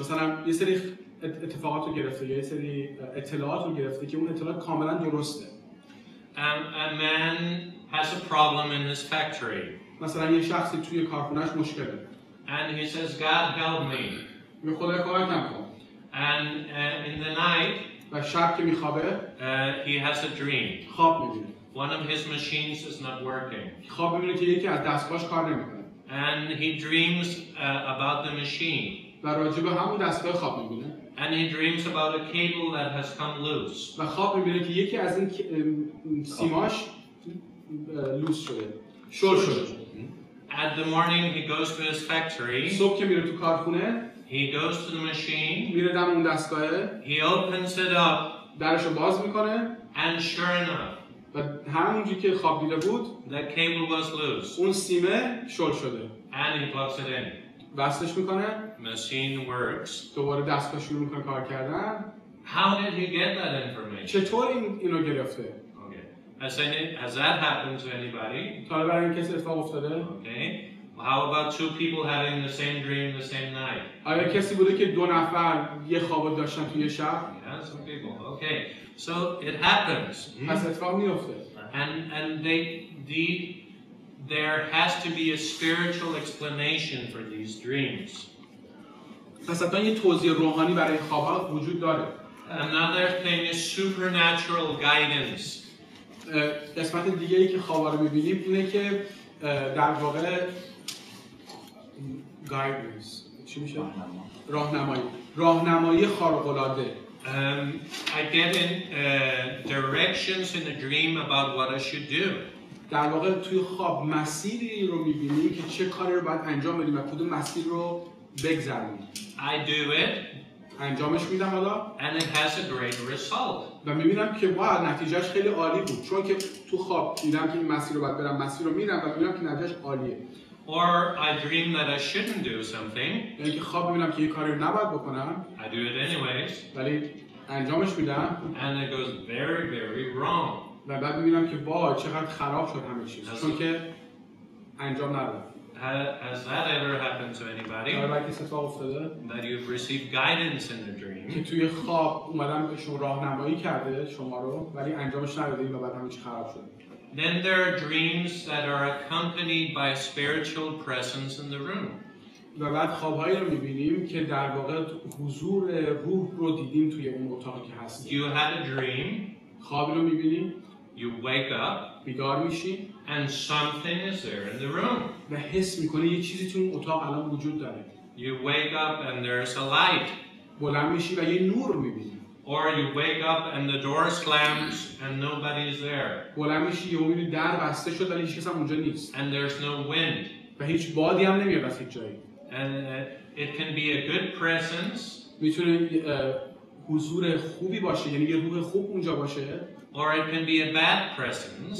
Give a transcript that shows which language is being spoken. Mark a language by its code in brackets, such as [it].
[fa] مثلا یه سری اتفاقات رو گرفته یا یه سری اطلاعات رو گرفته که اون اطلاعات کاملا درسته. [en] A man has a problem in his factory. [fa] مثلا یه شخصی توی کارخونه‌اش مشکل داره. [en] And he says, God help me. [fa] به خدا کمکم کن. [en] And in the night, [fa] و شب که میخوابه [en] he has a dream. [fa] خواب میبینه. [en] One of his machines is not working. [fa] خواب میبینه که یکی از دستگاهاش کار نمیکنه. [en] And he dreams about the machine. [fa] و راجع به همون دستگاه خواب میبینه. [en] And he dreams about a cable that has come loose. [fa] و خواب میبینه که یکی از این سیماش لوس شده. شل شده. [en] At the morning he goes to his factory. [fa] صبح که میره تو کارخونه [en] He goes to the machine. [fa] میره دم اون دستگاهه. [en] He opens it up. [fa] درشو باز میکنه. [en] And sure enough, [fa] و همونجوری که خواب دیده بود [en] that cable was loose. [fa] اون سیمه شل شده. [en] And he plugs it in. [fa] وصلش میکنه. [en] Machine works. [fa] دوباره دستگاه شروع میکنه کار کردن. [en] How did he get that information? [fa] چطور اینو گرفته؟ [en] Okay. Has that happened to anybody? [fa] تا برای این کسی اتفاق افتاده؟ [en] Okay. How about two people having the same dream the same night? [fa] آیا کسی بوده که دو نفر یه خواب داشتن توی شب؟ [en] Yeah, some people. Okay. So it happens. [fa] پس اتفاق میفته. [en] And there has to be a spiritual explanation for these dreams. [fa] پس حتما یه توضیح روحانی برای خواب‌ها وجود داره. [en] Another thing is supernatural guidance. [fa] قسمت دیگه ای که خواب‌ها رو می‌بینیم اینه که در واقع guidance چی میشه؟ راهنمایی خارق‌العاده. [en] I get in directions in a dream about what I should do. [fa] در واقع توی خواب مسیری رو می‌بینیم که چه کاری رو باید انجام بدیم و کدوم مسیر رو بگذرونیم. [en] I do it. [fa] انجامش میدم حالا. [en] And it has a great result. [fa] و می‌بینم که واو نتیجهش خیلی عالی بود چون که تو خواب دیدم که این مسیر رو باید برم مسیر رو میرم و می‌بینم که نتیجهش عالیه. [en] Or I dream that I shouldn't do something. [fa] یعنی که خواب می‌بینم که یه کاری رو نباید بکنم. [en] I do it anyways. [fa] ولی انجامش میدم. [en] And it goes very, very wrong. [fa] و بعد می‌بینم که وای چقدر خراب شد همه چیز چون که انجام ندادم. [en] Has that ever happened to anybody? That you've received guidance in the dream? [fa] که توی خواب اومدم به شما راهنمایی کرده شما رو ولی انجامش ندادید و بعد همه چی خراب شد. [en] Then there are dreams that are accompanied by a spiritual presence in the room. [fa] و بعد خواب‌هایی رو می‌بینیم که در واقع حضور روح رو دیدیم توی اون اتاقی که هستیم. [en] You had a dream. [fa] خوابی رو می‌بینیم. [en] You wake up. [fa] بیدار میشی. [en] And something is there in the room. [fa] و حس می‌کنی یه چیزی تو اون اتاق الان وجود داره. [en] You wake up and there's a light. [fa] بلند میشی و یه نور می‌بینی. [en] Or you wake up and the door slams and nobody's there. [fa] بلند میشی یهو می‌بینی در بسته شد ولی هیچ کس هم اونجا نیست. [en] And there's no wind. [fa] و هیچ بادی هم نمیاد از هیچ جایی. [en] And it can be a good presence. [fa] میتونه حضور خوبی باشه یعنی یه روح خوب اونجا باشه. [en] Or it can be a bad presence.